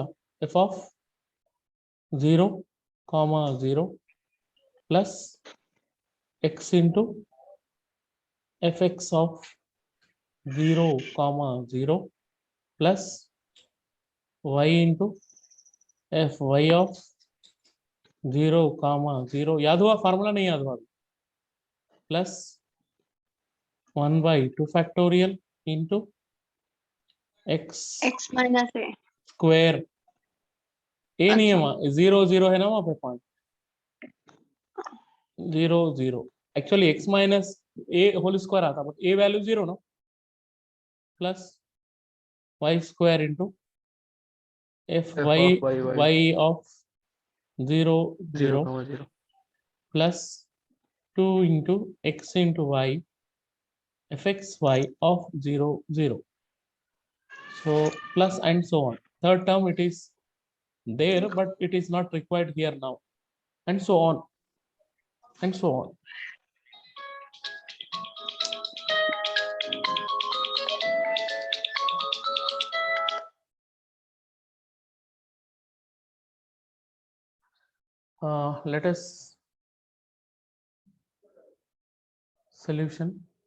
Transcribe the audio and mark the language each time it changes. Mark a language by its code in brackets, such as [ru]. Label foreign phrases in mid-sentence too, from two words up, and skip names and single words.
[en] F of 0 comma 0 plus x into fx of 0 comma 0 plus y into fy of 0 comma 0. [hi] याद हुआ फार्मूला? नहीं याद हुआ? [en] plus 1/2 factorial into x X minus A. square. [hi] ए नहीं है वहाँ, 0 0 है ना वहाँ पे पॉइंट, 0 0. [en] actually x minus a whole square आता, but a value 0 ना, plus y square into f y y of 0 0 0,0 plus 2 into x into y fx y of 0 0. So plus and so on. Third term it is there, but it is not required here now, and so on and so on. Let us solution.